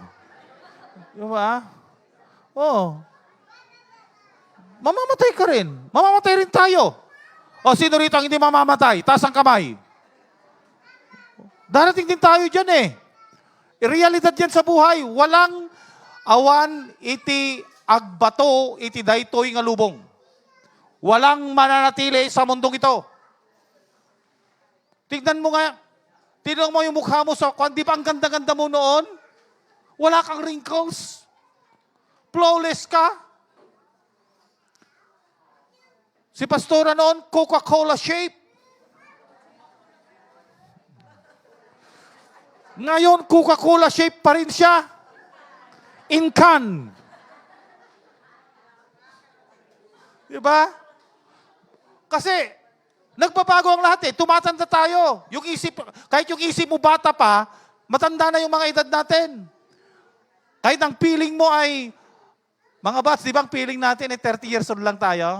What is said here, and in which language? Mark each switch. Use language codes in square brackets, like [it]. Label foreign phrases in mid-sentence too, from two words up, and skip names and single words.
[tl] Diba? Oo. Mamamatay ka rin. Mamamatay rin tayo. O, sino rito ang hindi mamamatay? Taas ang kamay. Darating din tayo dyan eh. Realidad yan sa buhay. [ilo] Walang awan iti agbato iti daytoy nga lubong. [tl] Walang mananatili sa mundong ito. Tignan mo nga, tignan mo yung mukha mo sa kwan, di ba ang ganda-ganda mo noon? Wala kang wrinkles. Flawless ka. Si Pastora noon, Coca-Cola shape. Ngayon, Coca-Cola shape pa rin siya. [en] In can. [tl] Diba? Kasi, nagbabago ang lahat eh. Tumatanda tayo. Yung isip, kahit yung isip mo bata pa, matanda na yung mga edad natin. Kahit ang feeling mo ay, mga bats, di ba ang feeling natin ay 30 [en] years old [tl] lang tayo?